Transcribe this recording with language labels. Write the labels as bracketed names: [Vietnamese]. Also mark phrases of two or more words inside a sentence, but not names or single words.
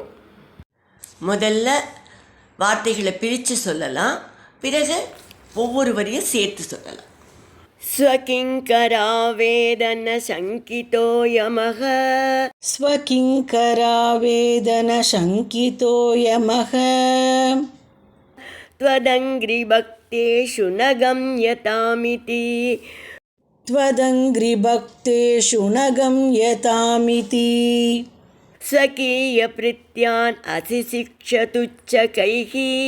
[Tamil] முதல்ல வார்த்தைகளை பிரித்து சொல்லலாம், பிறகு ஒவ்வொரு வரியும் சேர்த்து சொல்லலாம். [Sanskrit] स्वकिङ्करावेदन शङ्कितो यमः स्वकिङ्करावेदन शङ्कितो यमः त्वदङ्घ्रिभक्तेषु न गम्यतामिति त्वदङ्घ्रिभक्तेषु न गम्यतामिति स्वकीयभृत्यान् असिशिक्षतुच्चकैः